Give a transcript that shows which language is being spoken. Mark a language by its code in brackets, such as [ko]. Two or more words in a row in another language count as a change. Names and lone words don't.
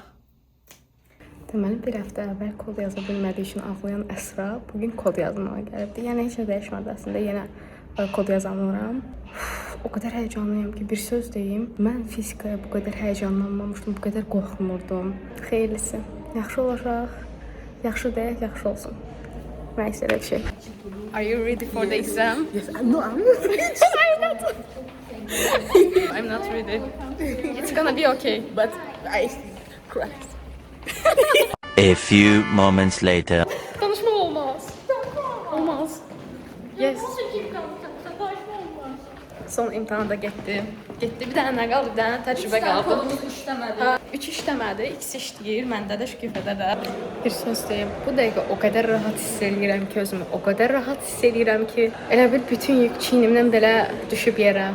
[az] Deməli, bir həftə əvvəl kod yaza bilmədiyi üçün ağlayan Əsra bugün kod yazmağa gəlibdi. Yəni, heç nə dəyişmədi əslində, yenə kod yazamıram. O qədər həyecanlıyam ki, bir söz deyim. Mən fizikaya bu qədər həyecanlanmamışdım, bu qədər qorxmurdum. Xeyirlisi, yaxşı olacaq. Yaxşı deyək, yaxşı olsun. Nəysə, elə bir şey. [en] Are you ready for the exam? Yes, no, I'm not ready. I'm not ready. It's gonna be okay, but I cried. A few moments later. [az] Danışma olmaz. Olmaz. Yes. Son imtahanda getdi. Bir dənə nə qaldı? Bir dənə təcrübə qaldı. 3 işləmədi, ikisi işləyir. Məndə də şükürdə də. Bir söz deyim. Bu dəqiqə o qədər rahat hiss edirəm ki, özümü o qədər rahat hiss edirəm ki, elə bir bütün yük çiynimdən belə düşüb yerə.